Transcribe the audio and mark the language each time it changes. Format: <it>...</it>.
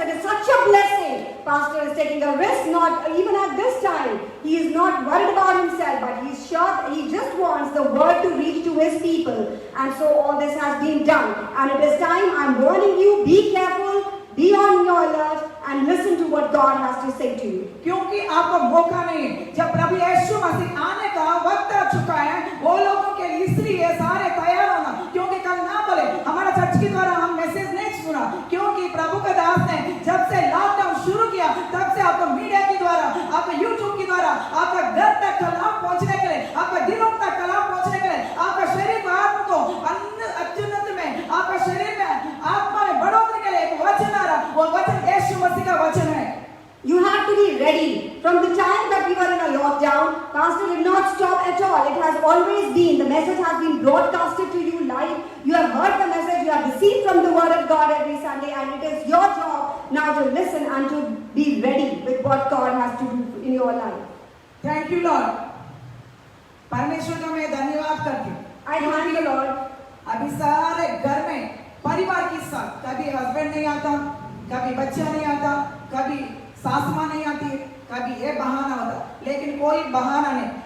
<en>It is such a blessing. Pastor is taking a risk, not even at this time. He is not worried about himself, but he is sure he just wants the word to reach to his people. And so all this has been done. And it is time. I am warning you, be careful. Be on your alert and listen to what God has to say to you.</en> <hi>क्योंकि आपको मौका नहीं, जब प्रभु यीशु मसीह आने का वक्त आ चुका है, वो लोगों के लिए इसलिए सारे तैयार होना, क्योंकि कल ना बोले हमारा चर्च के द्वारा हम मैसेज नहीं सुना, क्योंकि प्रभु का दास ने जब से लॉकडाउन शुरू किया तब से आपको मीडिया के द्वारा, आपको यूट्यूब के द्वारा, आपका घर तक कलाम पहुंचने के लिए, आपका दिलों तक कलाम पहुंचने के लिए, आपका शरीर को आत्मा को अत्युन्नत में, आपका शरीर में आत्मा में बढ़ोतरी के लिए एक वचन आ रहा, वो वचन यीशु मसीह का वचन है।</hi> <en>You have to be ready. From the time that we were in a lockdown, Pastor did not stop at all. It has always been. The message has been broadcasted to you live. You have heard the message. You have received from the Word of God every Sunday. And it is your job now to listen and to be ready with what God has to do in your life. Thank you, Lord.</en> <hi>परमेश्वर का मैं धन्यवाद करती हूँ।</hi> <en>I thank the Lord.</en> <hi>अभी सारे घर में परिवार के साथ, कभी हस्बैंड नहीं आता, कभी बच्चा नहीं आता, कभी सास माँ नहीं आती है, कभी ये बहाना होता, लेकिन कोई बहाना नहीं।</hi>